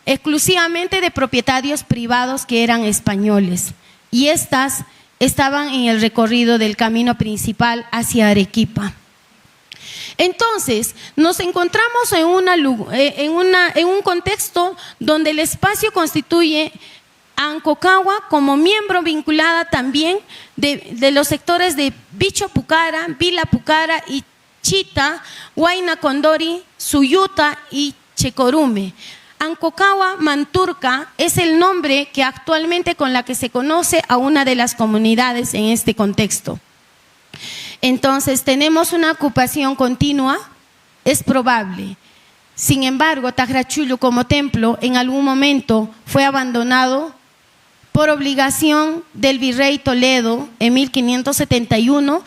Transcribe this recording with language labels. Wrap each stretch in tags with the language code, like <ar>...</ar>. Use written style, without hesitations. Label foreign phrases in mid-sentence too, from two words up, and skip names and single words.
<es>exclusivamente de propietarios privados que eran españoles, y estas estaban en el recorrido del camino principal hacia Arequipa. Entonces, nos encontramos en un contexto donde el espacio constituye a Ancocagua como miembro vinculada también de los sectores de Bicho Pucara, Vila Pucara y Chita, Huayna Condori, Suyuta y Checorume. Ancocagua Manturca es el nombre que actualmente con la que se conoce a una de las comunidades en este contexto. Entonces, tenemos una ocupación continua, es probable. Sin embargo, Tajarachullo como templo en algún momento fue abandonado por obligación del virrey Toledo en 1571.</es>